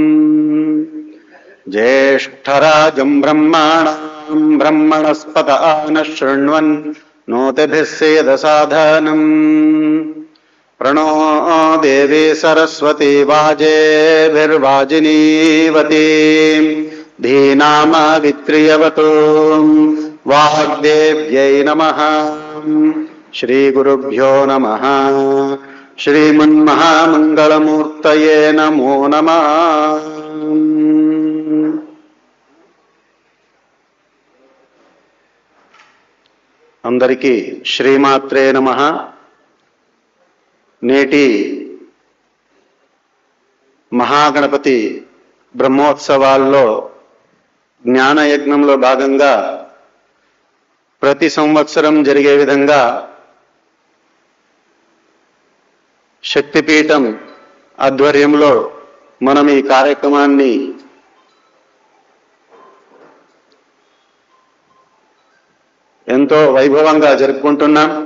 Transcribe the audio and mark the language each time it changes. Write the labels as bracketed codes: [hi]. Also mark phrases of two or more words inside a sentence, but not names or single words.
[sa] ज्येष्ठराजं ब्रह्मणां ब्रह्मणस्पत नः शृण्वन् नोतिभिः सेदसाधनम् प्रणो देवी सरस्वती वाजेभिर्वाजिनीवती धीनामवित्रियवतु वाग्देव्यै नमः। श्रीगुरुभ्यो नमः। श्रीमन्महामङ्गलमूर्तये नमो नमः। [te] అందరికీ [sa] శ్రీమాత్రే నమః। [te] నేటి మహాగణపతి బ్రహ్మోత్సవాల్లో జ్ఞానయజ్ఞంలో భాగంగా ప్రతి సంవత్సరం జరిగే విధంగా శక్తిపీఠం ఆధ్వర్యంలో మనం ఈ కార్యక్రమాన్ని ఎంతో వైభవంగా జరుపుకుంటున్నాం।